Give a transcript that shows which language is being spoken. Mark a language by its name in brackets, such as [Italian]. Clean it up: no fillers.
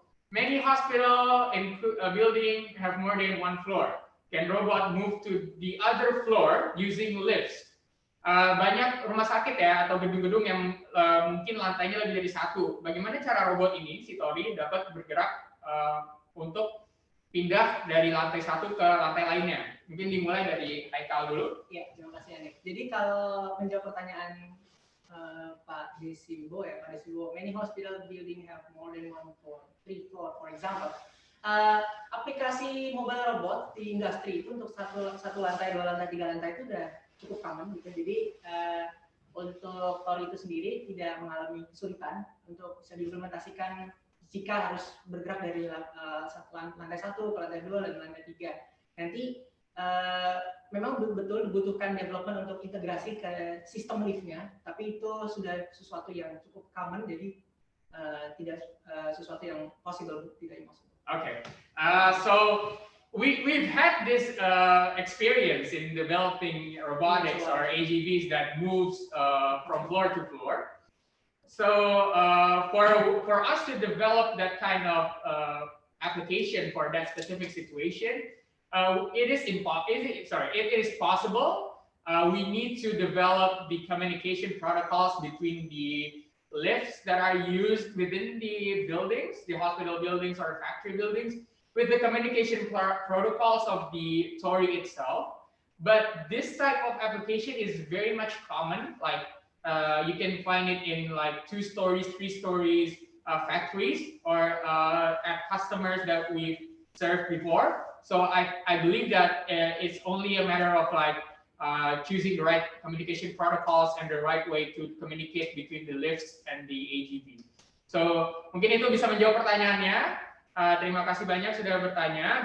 [English] Many hospital and building have more than one floor. Can robot move to the other floor using lifts? [Indonesian] Banyak rumah sakit ya atau gedung-gedung yang mungkin lantainya lebih dari satu. Bagaimana cara robot ini, si TOR-I, dapat bergerak untuk pindah dari lantai satu ke lantai lainnya? Mungkin dimulai dari Haikal dulu. Ya, terima kasih Anik. Jadi kalau menjawab pertanyaan Pak Desibo ya, Pak Desibo, many hospital building have more than one floor, 3 floor, for example. Aplikasi mobile robot di industri itu untuk satu lantai, 2 lantai, 3 lantai itu udah cukup common gitu. Jadi untuk TOR itu sendiri tidak mengalami kesulitan untuk bisa diimplementasikan jika harus bergerak dari lantai 1 ke lantai 2 dan lantai 3. Nanti memang betul dibutuhkan development untuk integrasi ke sistem liftnya, tapi itu sudah sesuatu yang cukup common, jadi tidak sesuatu yang possible, tidak impossible. [English] Okay, so we've had this experience in developing robotics or AGVs that moves from floor to floor. So for us to develop that kind of application for that specific situation, it is possible. We need to develop the communication protocols between the lifts that are used within the buildings, the hospital buildings or factory buildings, with the communication protocols of the TOR-I itself. But this type of application is very much common. Like you can find it in like 2 stories, 3 stories factories or at customers that we've served before. So I believe that it's only a matter of like choosing the right communication protocols and the right way to communicate between the lifts and the AGV. [Indonesian] So mungkin itu bisa menjawab pertanyaannya. Terima kasih banyak sudah bertanya.